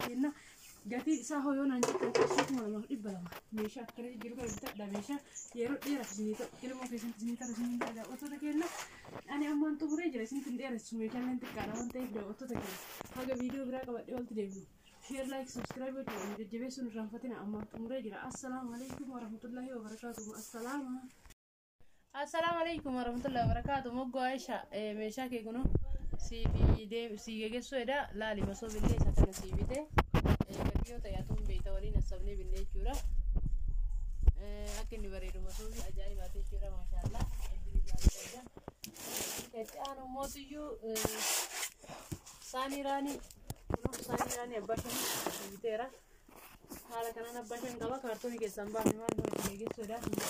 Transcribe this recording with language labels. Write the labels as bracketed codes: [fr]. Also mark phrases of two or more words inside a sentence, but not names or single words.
[om] keenya gatiin isaa hooyoo naan jettan qarshii 2,200 meeshaa akkana jiru kana bitadhaa meeshaa yeroo dheeraaf isinii ta'u ilmoo keessatti isinii ta'u isiniin jedha daawwattoota keenya ani ammaan xumuree jira isin kun dheeressu meeshaaleen xiqqaadha waan ta'eef daawwattoota keenya haga viidiyoo biraa qabadhee walitti deemnu [en] share like subscribe [om] gochuudhaan jajjabeessuun irraanfatina ammaan xumuree jira [ar] السلام عليكم ورحمة الله وبركاته السلام عليكم ورحمة الله وبركاته. [om] Moggo Aisha meeshaa kee kuno si gegessu eda laali masoo billee isa kana si bite gaddiyoo ta'e atuun beeyta waliin asabnee binnee jechuudha akka inni bareedu masoo fi ajaa'ibaate jechuudha maashaallah eddini jaallatudha itti aanu mootiyyuu saanii raanii abbaa shanii biteera haala kanaan abbaa shan qaba kaartoonii keessaan baafne maal nuti gegessu eda